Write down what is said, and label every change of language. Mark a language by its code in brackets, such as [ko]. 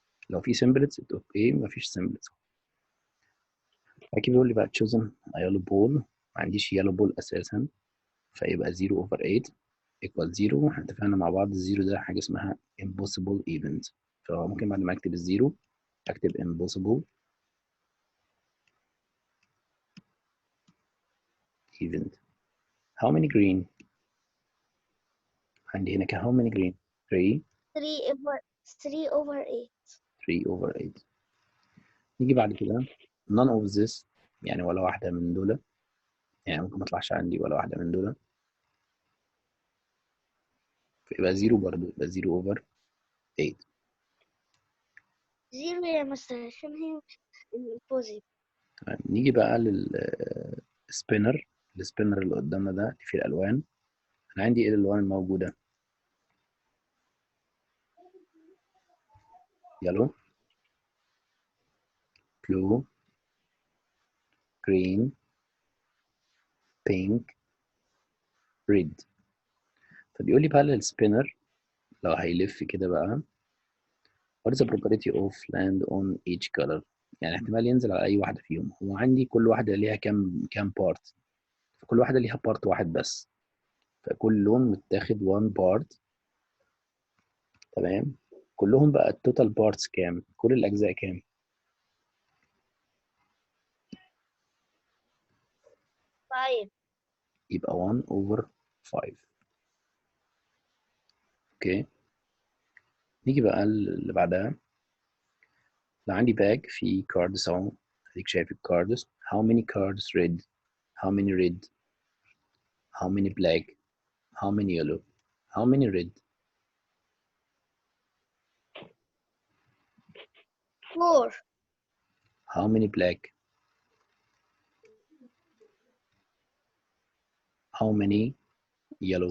[ar] لو في سمبلتس اوكي، مفيش سمبلتس. اكيد بيقول لي بقى تشوزن يالو بول، ما عنديش يالو بول اساسا، فيبقى [en] 0 over 8 equal 0. [ar] احنا اتفقنا مع بعض الزيرو ده حاجه اسمها impossible event، فممكن بعد ما اكتب الزيرو اكتب impossible event. [en] how many green [ar] عندي هنا [en] how many green 3 3 over 8. 3 over 8. [ar] نيجي بعد كده none of this يعني ولا واحدة من دول، يعني ممكن ما تطلعش عندي ولا واحدة من دول، فيبقى 0 برضه، يبقى 0 over 8. 0 يا مستر عشان هي البوزيتيف. تمام. نيجي بقى للسبينر. السبينر اللي قدامنا ده اللي فيه الألوان. أنا عندي إيه الألوان الموجودة؟ [en] yellow blue green pink red. [ar] فبيقول لي بقى للسبينر لو هيلف كده بقى [en] what is the probability of land on each color، [ar] يعني احتمال ينزل على أي واحدة فيهم. هو عندي كل واحدة ليها كام بارت، فكل واحدة ليها بارت واحد بس، فكل لون متاخد one part. تمام. كلهم بقى التوتال بارتس كام؟ كل الأجزاء كام؟ 5. يبقى 1 over 5. اوكي. نيجي بقى اللي بعدها. لو عندي باج في كاردز اهو، اديك شايف الكاردز. [en] how many cards red، how many red، how many black، how many yellow، how many red. 4. how many black، how many yellow.